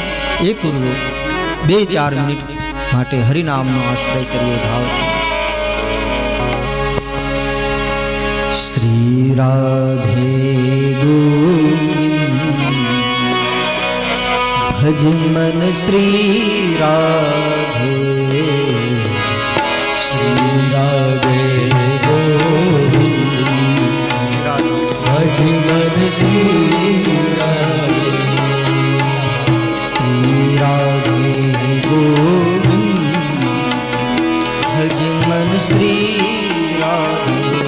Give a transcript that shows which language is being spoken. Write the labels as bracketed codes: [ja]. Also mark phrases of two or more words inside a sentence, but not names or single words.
[gu] એ પૂર્વે 2-4 મિનિટ માટે હરિનામનો આશ્રય કરીએ ભાવથી. [hi] श्री राधे भज मन श्री राधे, श्री राधे भज मन श्री राधे, श्री राधे गोविंद भज मन श्री राधे,